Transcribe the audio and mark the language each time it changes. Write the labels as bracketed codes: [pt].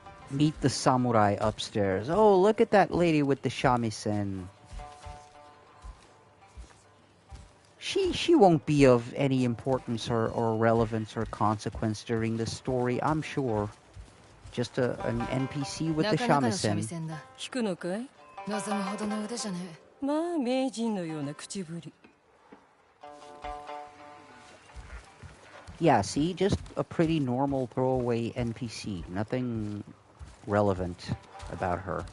[en] Meet the samurai upstairs. Oh, look at that lady with the shamisen. She won't be of any importance or relevance or consequence during the story, I'm sure. Just an NPC with the shamisen. [ja] 聞くのかい？望むほどの腕じゃねえ。まあ名人のような口ぶり。 [en] Yeah, see, just a pretty normal throwaway NPC. Nothing relevant about her.